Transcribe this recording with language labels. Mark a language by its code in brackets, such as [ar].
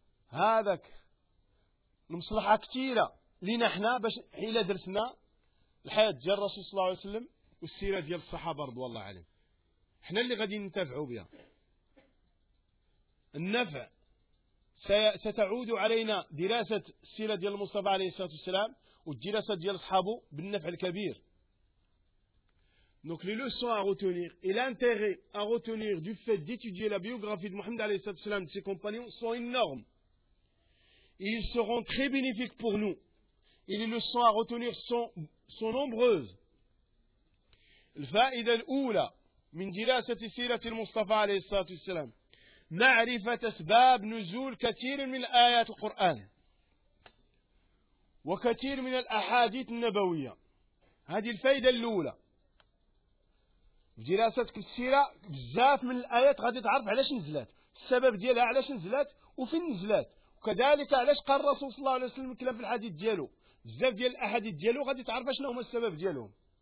[ar] هذاك المصلحة كثيرة لنا حنا باش حيلا درسنا الحياة ديال الرسول صلى الله عليه وسلم والسيرة ديال الصحابة رضوان الله عليهم، حنا اللي غادي ننتفعوا بها. النفع ستعود علينا دراسة السيرة ديال المصطفى عليه الصلاة والسلام والدراسة ديال صحابه بالنفع الكبير. [fr] Donc les leçons à retenir et l'intérêt à retenir du fait d'étudier la biographie de Mohammed alayhi salatu salam et de ses compagnons sont énormes. Et ils seront très bénéfiques pour nous. Et les leçons à retenir sont nombreuses. [ar] الفائدة الأولى من دراسة سيرة المصطفى عليه الصلاة والسلام معرفة أسباب نزول كثير من آيات القرآن وكثير من الأحاديث النبوية. هذه الفائدة الأولى دراستك السيرة بزاف من الآيات غادي تعرف علاش نزلات، السبب ديالها علاش نزلات وفين نزلات، وكذلك علاش قال الرسول صلى الله عليه وسلم الكلام في الحديث ديالو، بزاف ديال الأحاديث ديالو غادي تعرف شنو هما السبب ديالهم.